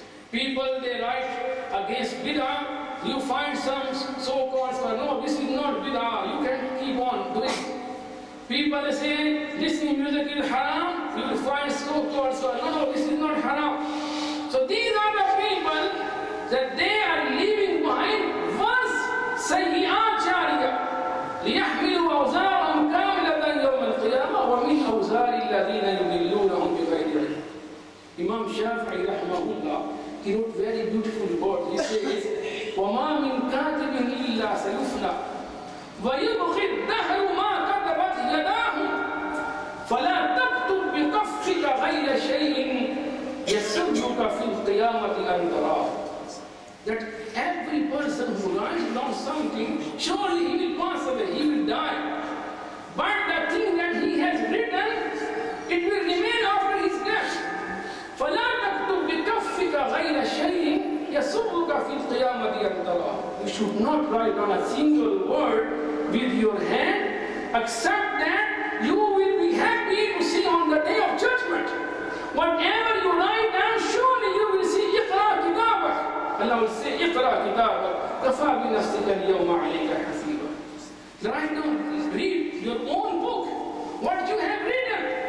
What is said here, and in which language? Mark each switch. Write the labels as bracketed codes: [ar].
[en] People they write against bid'ah, you find some so-called scholars, no, this is not bid'ah, you can keep on doing. People they say listening music is haram, you will find so-called scholars, no, this is not haram. So these are the people that they are leaving behind verse sayyi'at jariyah. [ar] ليحملوا أوزارهم كاملة يوم القيامة ومن أوزار الذين يضلونهم بغير علم. [en] Imam Shafi'i rahmahullah, he wrote very beautiful words. He says, [ar] وما من كاتب إلا سيفنى ويبغي الدهر ما كتبت يداه فلا تكتب بكفك غير شيء يسرك في القيامة أن تراه. [en] That every person who writes down something, surely he will pass away, he will die. But the thing that he has written, it will remain after his death. [ar] فَلَا تَكْتُبْ بِكَفِّكَ غَيْرَ شَيْءٍ يَسُرُّكَ فِي الْقِيَامَةِ أَنْ تَرَاهُ. [en] You should not write on a single word with your hand, except that you will be happy to see on the day of judgment. Whatever you write down, surely you will see [ar] اقرأ كتابك. [en] Allah will say, [ar] اقرأ كتابك كفى بنفسك اليوم عليك حسيبا. [en] Write down, read your own book, what you have written.